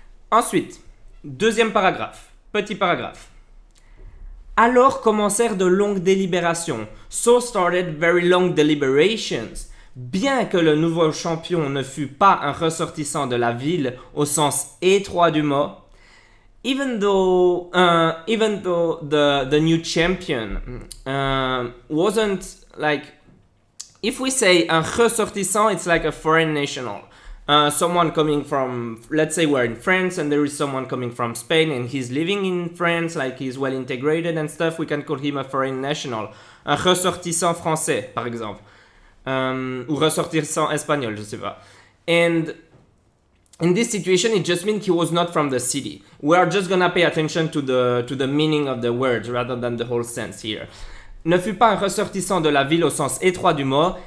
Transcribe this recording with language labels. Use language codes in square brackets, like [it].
[fr] Ensuite, deuxième paragraphe. Petit paragraphe. Alors commencèrent de longues délibérations. [en] So started very long deliberations. [fr] Bien que le nouveau champion ne fût pas un ressortissant de la ville au sens étroit du mot, [en] even though the new champion wasn't like, if we say un ressortissant, it's like a foreign national. Someone coming from, let's say we're in France and there is someone coming from Spain and he's living in France, like he's well integrated and stuff, we can call him a foreign national. [fr] Un ressortissant français, par exemple. Ou ressortissant espagnol, je sais pas. [en] And in this situation, it just means he was not from the city. We are just gonna pay attention to the meaning of the words rather than the whole sense here. [fr] Ne fut pas un ressortissant de la ville au sens étroit du mot.